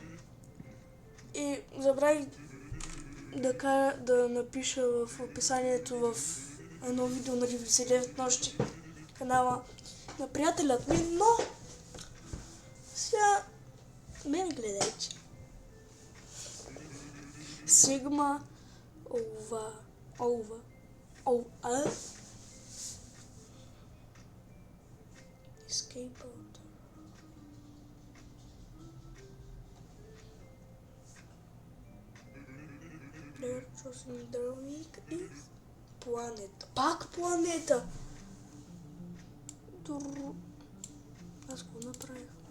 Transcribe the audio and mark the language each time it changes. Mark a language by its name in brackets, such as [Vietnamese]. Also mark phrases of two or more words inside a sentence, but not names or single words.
[Bulgarian] И забравих да напиша в описанието в едно видео на 99 нощи канала на приятелят ми, но сега мен гледайте. [English] Sigma over escape out. Player chosen drawing is планета. [Bulgarian] Пак планета! Аз го направих.